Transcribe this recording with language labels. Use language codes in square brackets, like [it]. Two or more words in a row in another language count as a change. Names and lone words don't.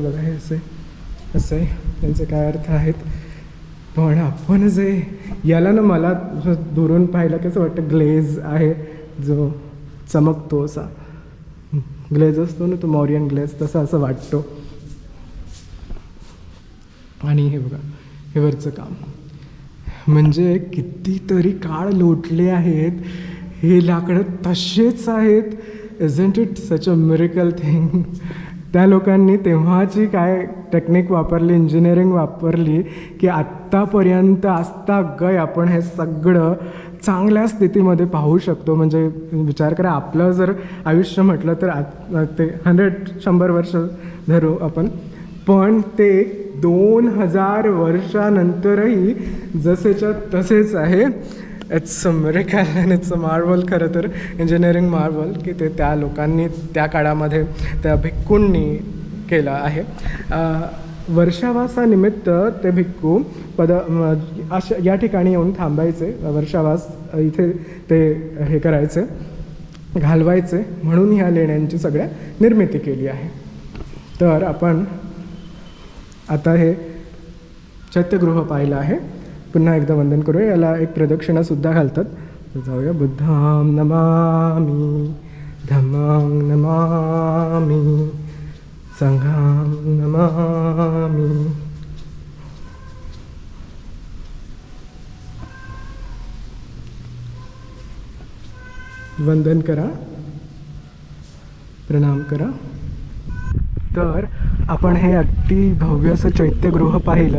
[mr] बघा हे असे त्यांचे काय अर्थ आहेत. पण आपण जे याला ना मला दुरून पाहिलं कसं वाटतं, ग्लेज आहे जो चमकतो असा ग्लेज असतो ना, तो [en] Mauryan glaze, [mr] तसा असं वाटतो. आणि हे बघा हे वरचं काम म्हणजे कितीतरी काळ लोटले आहेत. हे लाकडं तसेच आहेत. [en] isn't it such a miracle thing. [mr] त्या लोकांनी तेव्हाची काय टेक्निक वापरली, इंजिनिअरिंग वापरली की आत्तापर्यंत आजता गय आपण हे सगळं चांगल्या स्थितीमध्ये पाहू शकतो. म्हणजे विचार करा, आपलं जर आयुष्य म्हटलं तर ते 100 वर्ष धरू आपण, पण ते 2000 वर्षानंतरही जसेच्या तसेच आहे. [en] it's a miracle and it's a marvel. [mr] खरं तर [en] engineering marvel [mr] की ते त्या लोकांनी त्या काळामध्ये त्या भिक्खूंनी केलं आहे. वर्षावासानिमित्त ते भिक्खू अशा या ठिकाणी येऊन थांबायचे. वर्षावास इथे ते हे करायचे, घालवायचे, म्हणून ह्या लेण्यांची सगळ्या निर्मिती केली आहे. तर आपण आता हे चैत्यगृह पाहिलं आहे. पुन्हा एकदा वंदन करूया. याला एक प्रदक्षिणासुद्धा घालतात. तर जाऊया. [pi] बुद्धां नमामि, धम्मां नमामि, संघां नमामि. [mr] वंदन करा, प्रणाम करा. तर आपण हे अगदी भव्य असं चैत्यगृह पाहिलं.